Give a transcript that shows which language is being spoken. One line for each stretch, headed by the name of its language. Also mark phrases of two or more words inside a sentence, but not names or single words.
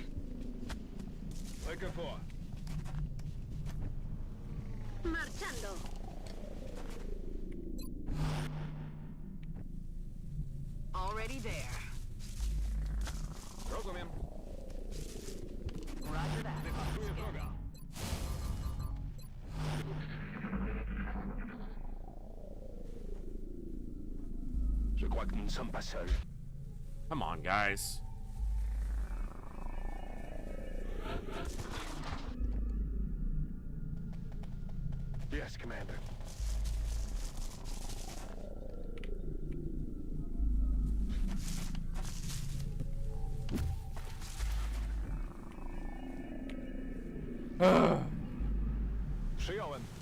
English: Looking for.
Spanish: Marchando.
English: Already there.
Polish: Rozumiem.
English: Roger that.
Polish: Wypatruję wroga.
French: Je crois que nous ne sommes pas seuls.
English: Come on, guys. Yes, Commander.
Polish: Przyjąłem.